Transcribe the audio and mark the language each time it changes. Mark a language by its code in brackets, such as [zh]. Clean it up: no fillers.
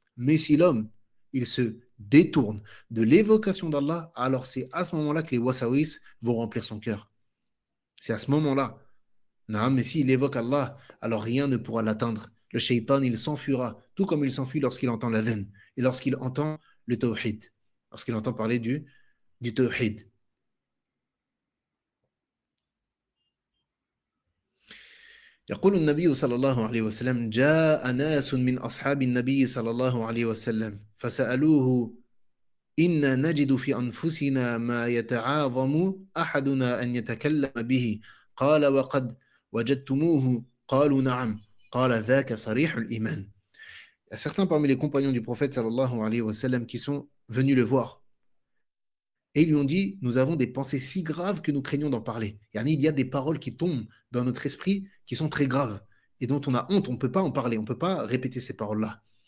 [fr] Mais si l'homme, il se détourne de l'évocation d'Allah, alors c'est à ce moment-là que les wasawis vont remplir son cœur. C'est à ce moment-là. Non, mais s'il évoque Allah, alors rien ne pourra l'atteindre. Le shaitan, il s'enfuira, tout comme il s'enfuit lorsqu'il entend l'adhan et lorsqu'il entend le tawhid, lorsqu'il entend parler du tawhid. [ar] يقول النبي صلى الله عليه وسلم جاء ناس من أصحاب النبي صلى الله عليه وسلم فسألوه إنا نجد في أنفسنا ما يتعاظم أحدنا أن يتكلم به قال وقد وجدتموه قالوا نعم قال ذاك صريح الإيمان. [fr] Il y a certains parmi les compagnons du prophète sallallahu alayhi wa sallam qui sont venus le voir. Et ils lui ont dit, nous avons des pensées si graves que nous craignons d'en parler. Il y a des paroles qui tombent dans notre esprit qui sont très graves et dont on a honte, on ne peut pas en parler, on ne peut pas répéter ces paroles-là.